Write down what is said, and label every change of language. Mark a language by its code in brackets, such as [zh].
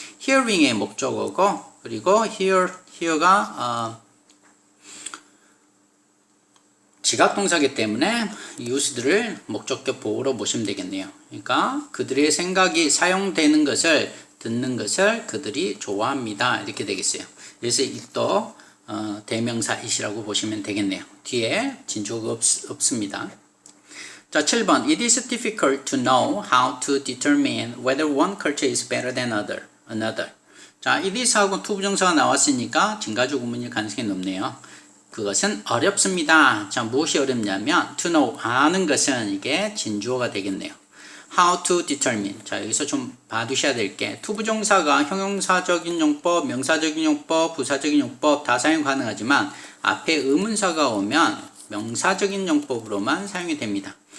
[ko] hearing의 목적어고 그리고 hear가 지각동사이기 때문에 used를 목적격 보호로 보시면 되겠네요. 그러니까 그들의 생각이 사용되는 것을 듣는 것을 그들이 좋아합니다. 이렇게 되겠어요. 그래서 이또 대명사 it이라고 보시면 되겠네요. 뒤에 진주어가 없습니다. 자, 7번. [en] It is difficult to know how to determine whether one culture is better than another. [ko] 자, it is하고 투부정사가 나왔으니까 진가주 구문일 가능성이 높네요. 그것은 어렵습니다. 자, 무엇이 어렵냐면 [en] to know, [ko] 아는 것은 이게 진주어가 되겠네요. [en] how to determine. [ko] 자, 여기서 좀 봐두셔야 될 게 투부정사가 형용사적인 용법, 명사적인 용법, 부사적인 용법 다 사용 가능하지만 앞에 의문사가 오면 명사적인 용법으로만 사용이 됩니다.